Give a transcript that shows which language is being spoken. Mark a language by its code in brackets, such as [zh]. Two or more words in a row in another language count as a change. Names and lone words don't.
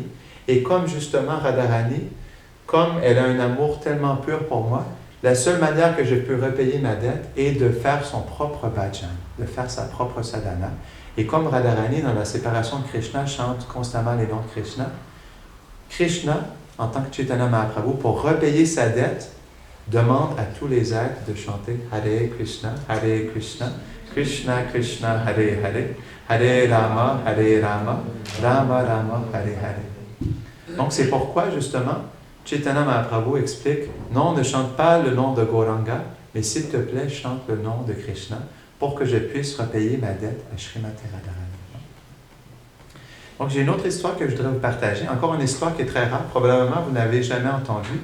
[fr] Et comme justement Radharani, comme elle a un amour tellement pur pour moi, la seule manière que je peux repayer ma dette est de faire son propre bhajan, de faire sa propre sadhana. Et comme Radharani, dans la séparation de Krishna, chante constamment les noms de Krishna, Krishna, en tant que Chaitanya Mahaprabhu, pour repayer sa dette, demande à tous les êtres de chanter Hare Krishna, Krishna Krishna, Hare Hare, Hare Rama, Rama Rama, Hare Hare. Donc c'est pourquoi justement Chaitanya Mahaprabhu explique, non, ne chante pas le nom de Gauranga, mais s'il te plaît, chante le nom de Krishna pour que je puisse repayer ma dette à Srimati Radharani. Donc j'ai une autre histoire que je voudrais vous partager, encore une histoire qui est très rare, probablement vous n'avez jamais entendu.